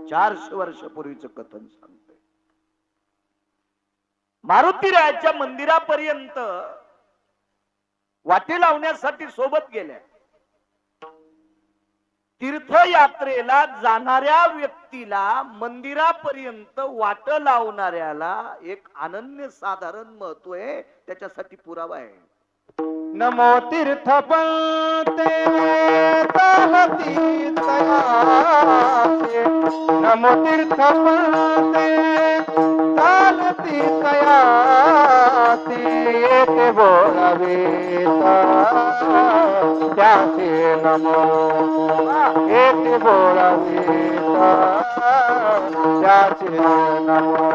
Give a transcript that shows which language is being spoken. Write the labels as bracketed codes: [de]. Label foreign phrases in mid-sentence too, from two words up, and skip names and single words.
[mr] 400 वर्षापूर्वीचं कथन सांगतोय. मारुतीरायाच्या मंदिरापर्यंत वाटे लावण्यासाठी सोबत गेल्या. तीर्थयात्रेला जाणाऱ्या व्यक्तीला मंदिरापर्यंत वाट लावणाऱ्याला एक अनन्य साधारण महत्व आहे. त्याच्यासाठी पुरावा आहे. नमो तीर्थपंते चालती तयासे, नमो तीर्थपंते चालती तयासे, एक बोलावेता त्याचे नमो, एक बोलावेता त्याचे नमो.